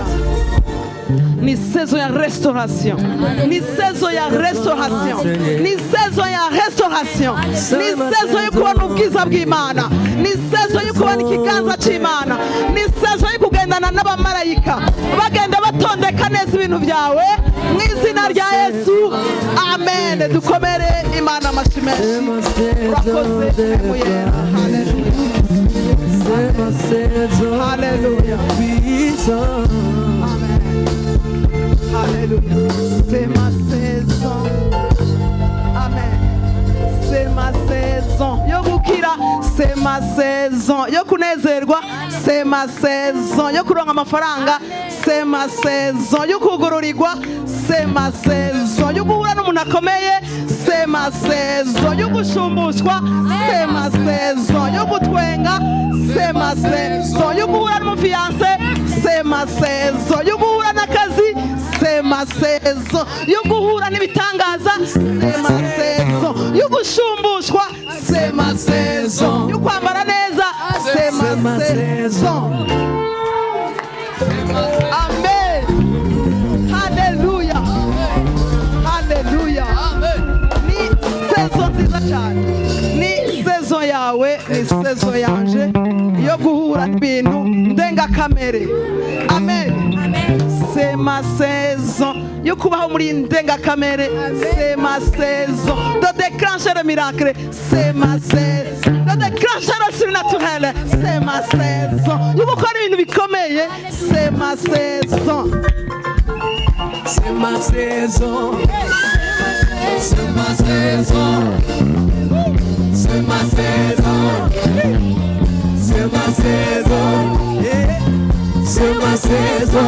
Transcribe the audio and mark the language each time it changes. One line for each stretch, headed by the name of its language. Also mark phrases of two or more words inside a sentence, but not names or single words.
Kinyarwanda: Ni saison ya restauration, ni saison ya restauration, ni saison ya restauration, ni saison yo kubona ubwiza bw'Imana, ni saison yo kubona ikiganza cy'Imana, ni saison yo kugendana n'abamarayika bagenda batondeka neza ibintu byawe mu izina rya Yesu. Amen. Dukomere Imana amashyi menshi. Urakoze Mpwemu Yera. Hallelujah. Amen. Hallelujah.
French: C'est ma saison. Amen. C'est ma saison.
Kinyarwanda: Yo gukira,
French: c'est ma saison.
Kinyarwanda: Yo kunezerwa,
French: c'est ma saison.
Kinyarwanda: Yo kuronka amafaranga,
French: c'est ma saison.
Kinyarwanda: Yo kugururirwa,
French: c'est ma saison.
Kinyarwanda: Yo guhura n'umuntu akomeye,
French: c'est ma saison.
Kinyarwanda: Yo gushumbushwa,
French: c'est ma saison.
Kinyarwanda: Yo gutwenga,
French: c'est ma saison.
Kinyarwanda: Yo guhura n'umufiance,
French: c'est ma saison.
Kinyarwanda: Yo guhura n'akazi,
French: c'est ma saison.
Kinyarwanda: Yo guhura n'ibitangaza,
French: c'est ma saison.
Kinyarwanda: Yo gushumbushwa,
French: c'est ma saison.
Kinyarwanda: Yo kwambara neza,
French: c'est ma saison.
Kinyarwanda: Amen. Hallelujah. Hallelujah. Ni saison nziza cyane, ni saison yawe, ni saison yanje yo guhura n'ibintu ndengakamere. Amen.
French: C'est ma saison
Kinyarwanda: yo kubaho muri ndengakamere.
French: C'est ma saison de déclencher le miracle. C'est ma saison de déclencher le surnaturel. C'est ma saison
Kinyarwanda: yo gukora ibintu bikomeye.
French: C'est ma saison. C'est ma saison. C'est ma saison. C'est ma saison. C'est ma saison. C'est ma saison.